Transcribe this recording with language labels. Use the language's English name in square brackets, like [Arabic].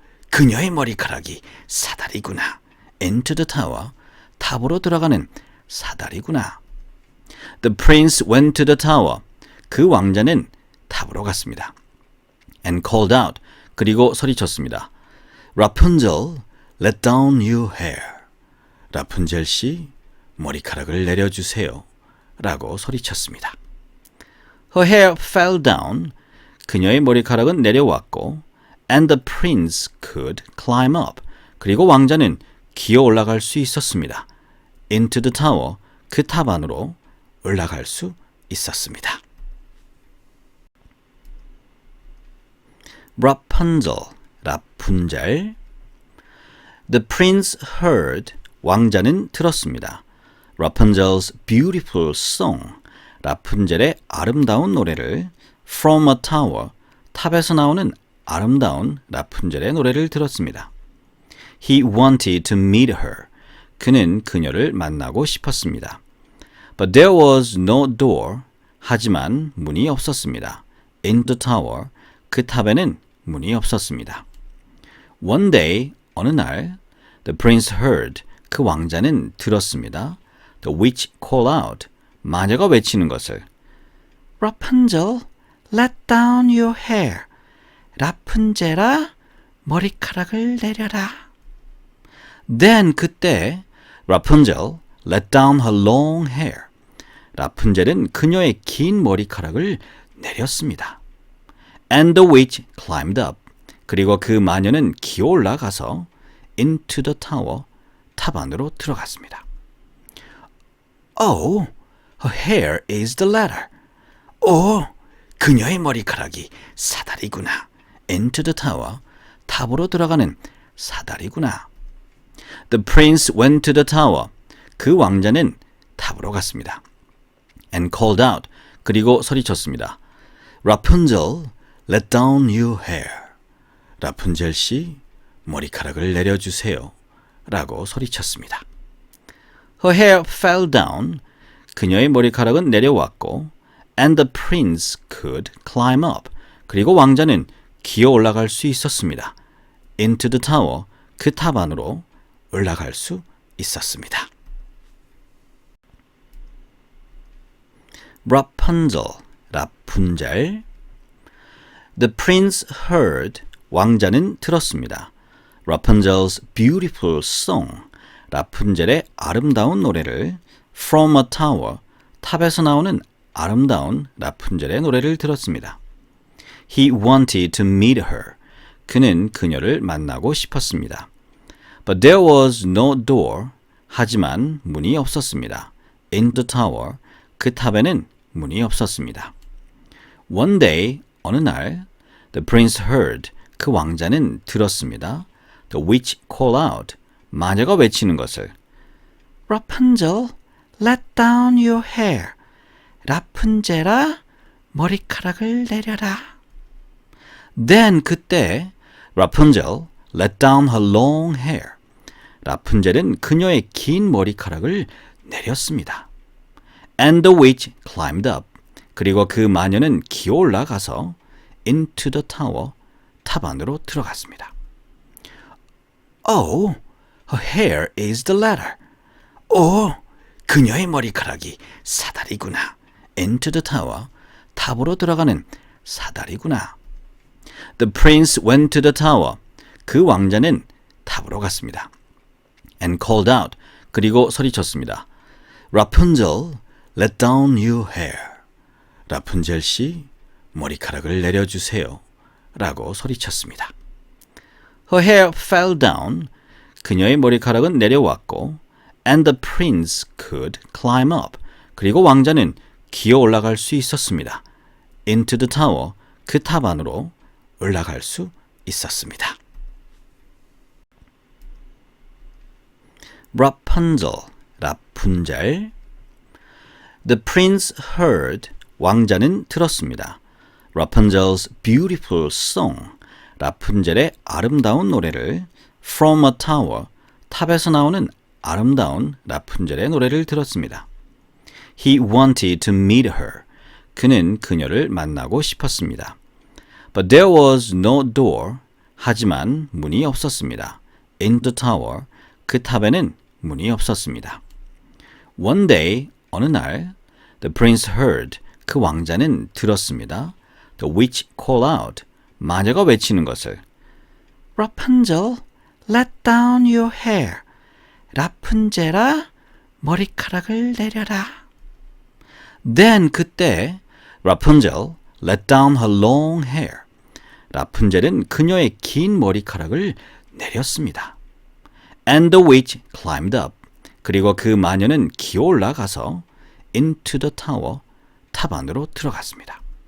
[Korean] 그녀의 머리카락이 사다리구나. [English] Into the tower, [Korean] 탑으로 들어가는 사다리구나. [English] The prince went to the tower. [Korean] 그 왕자는 탑으로 갔습니다. [English] And called out. [Korean] 그리고 소리쳤습니다. [English] Rapunzel, let down your hair. [Korean] 라푼젤 씨, 머리카락을 내려주세요. 라고 소리쳤습니다. [English] Her hair fell down. [Korean] 그녀의 머리카락은 내려왔고 [English] and the prince could climb up. [Korean] 그리고 왕자는 기어 올라갈 수 있었습니다. [English] Into the tower, [Korean] 그 탑 안으로 올라갈 수 있었습니다. Rapunzel, 라푼젤. [English] The prince heard, [Korean] 왕자는 들었습니다. [English] Rapunzel's beautiful song, [Korean] 라푼젤의 아름다운 노래를 [English] from a tower, [Korean] 탑에서 나오는 아름다운 라푼젤의 노래를 들었습니다. [English] He wanted to meet her. [Korean] 그는 그녀를 만나고 싶었습니다. [English] But there was no door. [Korean] 하지만 문이 없었습니다. [English] In the tower, [Korean] 그 탑에는 문이 없었습니다. [English] One day, [Korean] 어느 날, [English] the prince heard, [Korean] 그 왕자는 들었습니다. [English] The witch call out, [Korean] 마녀가 외치는 것을. [English] Rapunzel, let down your hair. [Korean] 라푼젤아, 머리카락을 내려라. [English] Then, [Korean] 그때, [English] Rapunzel let down her long hair. [Korean] 라푼젤은 그녀의 긴 머리카락을 내렸습니다. [English] And the witch climbed up. [Korean] 그리고 그 마녀는 기어 올라가서 [English] into the tower, [Korean] 탑 안으로 들어갔습니다. [English] Oh, her hair is the ladder. [Korean] 오, 그녀의 머리카락이 사다리구나. [English] Into the tower. [Korean] 탑으로 들어가는 사다리구나. [English] The prince went to the tower. [Korean] 그 왕자는 탑으로 갔습니다. [English] And called out. [Korean] 그리고 소리쳤습니다. [English] Rapunzel, let down your hair. [Korean] 라푼젤 씨, 머리카락을 내려주세요. 라고 소리쳤습니다. [English] Her hair fell down. [Korean] 그녀의 머리카락은 내려왔고 [English] and the prince could climb up. [Korean] 그리고 왕자는 기어 올라갈 수 있었습니다. [English] Into the tower. [Korean] 그 탑 안으로 올라갈 수 있었습니다. Rapunzel, 라푼젤. [English] The prince heard. [Korean] 왕자는 들었습니다. [English] Rapunzel's beautiful song. [Korean] 라푼젤의 아름다운 노래를 [English] From a tower. [Korean] 탑에서 나오는 아름다운 라푼젤의 노래를 들었습니다. [English] He wanted to meet her. [Korean] 그는 그녀를 만나고 싶었습니다. [English] But there was no door. [Korean] 하지만 문이 없었습니다. [English] In the tower. [Korean] 그 탑에는 문이 없었습니다. [English] One day, [Korean] 어느 날, [English] the prince heard. [Korean] 그 왕자는 들었습니다. [English] The witch call out. [Korean] 마녀가 외치는 것을. [English] Rapunzel, let down your hair. [Korean] 라푼젤아, 머리카락을 내려라. [English] Then [Korean] 그때 [English] Rapunzel let down her long hair. [Korean] 라푼젤은 그녀의 긴 머리카락을 내렸습니다. [English] And the witch climbed up. [Korean] 그리고 그 마녀는 기어 올라가서 [English] into the tower. [Korean] 탑 안으로 들어갔습니다. [English] Oh, her hair is the ladder. [Korean] 오, 그녀의 머리카락이 사다리구나. [English] Into the tower. [Korean] 탑으로 들어가는 사다리구나. [English] The prince went to the tower. [Korean] 그 왕자는 탑으로 갔습니다. [English] And called out. [Korean] 그리고 소리쳤습니다. [English] Rapunzel, let down your hair. [Korean] 라푼젤 씨, 머리카락을 내려주세요. 라고 소리쳤습니다. [English] Her hair fell down. [Korean] 그녀의 머리카락은 내려왔고 [English] and the prince could climb up. [Korean] 그리고 왕자는 기어 올라갈 수 있었습니다. [English] Into the tower. [Korean] 그 탑 안으로 올라갈 수 있었습니다. Rapunzel, 라푼젤. [English] The prince heard. [Korean] 왕자는 들었습니다. [English] Rapunzel's beautiful song. [Korean] 라푼젤의 아름다운 노래를 [English] From a tower. [Korean] 탑에서 나오는 아름다운 라푼젤의 노래를 들었습니다. [English] He wanted to meet her. [Korean] 그는 그녀를 만나고 싶었습니다. [English] But there was no door. [Korean] 하지만 문이 없었습니다. [English] In the tower. [Korean] 그 탑에는 문이 없었습니다. [English] One day, [Korean] 어느 날, [English] the prince heard. [Korean] 그 왕자는 들었습니다. [English] The witch call out. [Korean] 마녀가 외치는 것을. [English] Rapunzel, let down your hair. [Korean] 라푼젤아, 머리카락을 내려라. [English] Then [Korean] 그때 [English] Rapunzel let down her long hair. [Korean] 라푼젤은 그녀의 긴 머리카락을 내렸습니다. [English] And the witch climbed up. [Korean] 그리고 그 마녀는 기어 올라가서 [English] into the tower. [Korean] 탑 안으로 들어갔습니다.